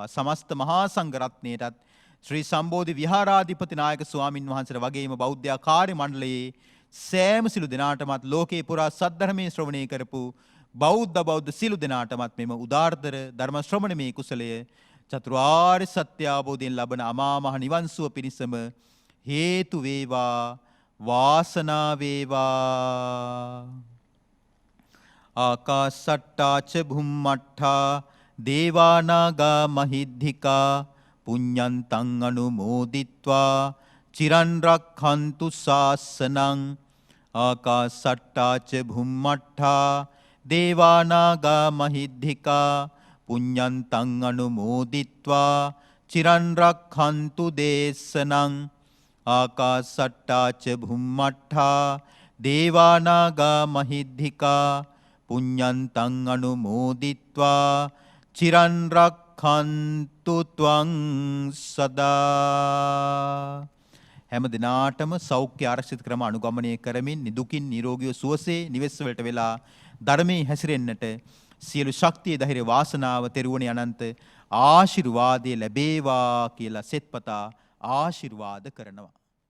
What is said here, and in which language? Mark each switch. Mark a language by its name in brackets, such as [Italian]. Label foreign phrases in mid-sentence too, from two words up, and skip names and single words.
[Sinhala] සමස්ත මහා සංඝ රත්නයටත් ශ්‍රී සම්බෝධි විහාරාධිපති නායක ස්වාමින් වහන්සේට වගේම බෞද්ධ කාර්ය මණ්ඩලයේ සෑම සිළු දෙනාටමත් ලෝකේ පුරා සද්ධර්මයේ ශ්‍රවණය කරපු බෞද්ධ සිළු දෙනාටමත් මෙම උදාාරතර ධර්ම ශ්‍රවණමේ කුසලය චතුරාර්ය සත්‍ය අවබෝධයෙන් ලබන අමා මහ නිවන් සුව පිණිසම හේතු වේවා වාසනාව වේවා. [Pali] ආකාසට්ටා ච භුම්මට්ඨා දේවානාගා මහිද්దికා පුඤ්ඤන්තං අනුමෝදිත්වා චිරන් රක්ඛන්තු ශාසනං. ආකාසට්ටා ච භුම්මට්ඨා දේවානාගා මහිද්దికා පුඤ්ඤන්තං අනුමෝදිත්වා චිරන් රක්ඛන්තු දේශනං. ආකාසට්ටා ච භුම්මට්ඨා දේවානාගා මහිද්దికා පුඤ්ඤන්තං අනුමෝදිත්වා චිරන් රක්ඛන්තු ත්වං සදා. [Sinhala] හැම දිනාටම සෞඛ්‍ය ආරක්ෂිත ක්‍රම අනුගමනය කරමින් නිදුකින් නිරෝගීව සුවසේ නිවෙස් වලට වෙලා ධර්මයේ හැසිරෙන්නට සියලු ශක්තිය ධෛර්ය වාසනාව තෙරුවනේ අනන්ත ආශිර්වාදයේ ලැබේවා කියලා සෙත්පතා ආශිර්වාද කරනවා.